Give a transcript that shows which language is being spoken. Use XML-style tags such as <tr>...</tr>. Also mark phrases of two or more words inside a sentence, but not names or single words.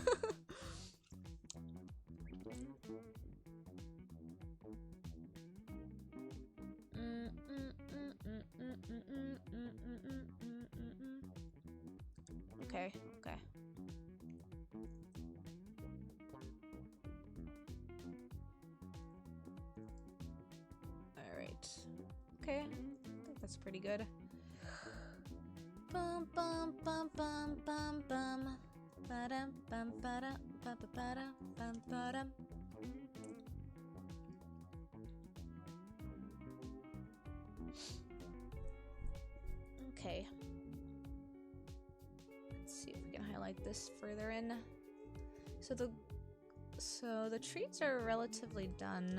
<en>Okay. Alright. Okay, I think that's pretty good. Bum bum bum bum bum bum. Ba-dum bum ba-dum ba-ba-ba-dum bum ba-dum. Okay. Let's see if we can highlight this further in. So the trees are relatively done.</en>